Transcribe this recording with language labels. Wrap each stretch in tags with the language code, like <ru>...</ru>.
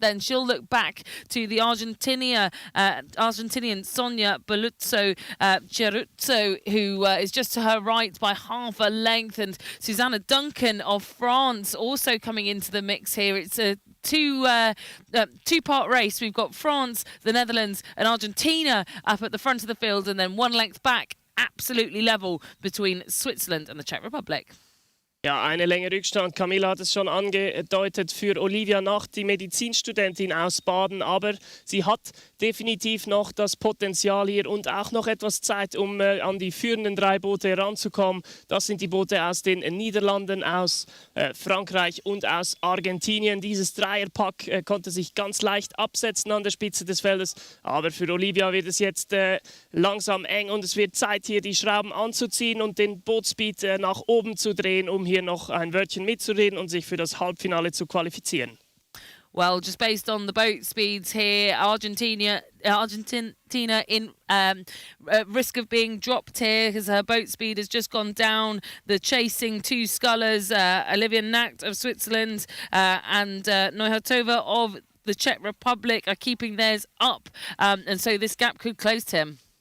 <en>Then she'll look back to the Argentinian Sonia Baluzzo-Chiaruzzo, who is just to her right by half a length, and Susanna Duncan of France also coming into the mix here. It's a two-part race. We've got France, the Netherlands and Argentina up at the front of the field, and then 1 length back, absolutely level between Switzerland and the Czech Republic.</en> <de>Ja, eine Länge Rückstand. Camilla hat es schon angedeutet für Olivia Nacht, die Medizinstudentin aus Baden. Aber sie hat definitiv noch das Potenzial hier und auch noch etwas Zeit, um an die führenden 3 Boote heranzukommen. Das sind die Boote aus den Niederlanden, aus Frankreich und aus Argentinien. Dieses Dreierpack konnte sich ganz leicht absetzen an der Spitze des Feldes. Aber für Olivia wird es jetzt langsam eng und es wird Zeit, hier die Schrauben anzuziehen und den Bootspeed nach oben zu drehen, um hier noch ein Wörtchen mitzureden und sich für das Halbfinale zu qualifizieren.</de> <en>Well, just based on the boat speeds here, Argentina in risk of being dropped here because her boat speed has just gone down. The chasing 2 scullers, Olivia Nacht of Switzerland and Neuhortova of the Czech Republic, are keeping theirs up, and so this gap could close, Tim.</en>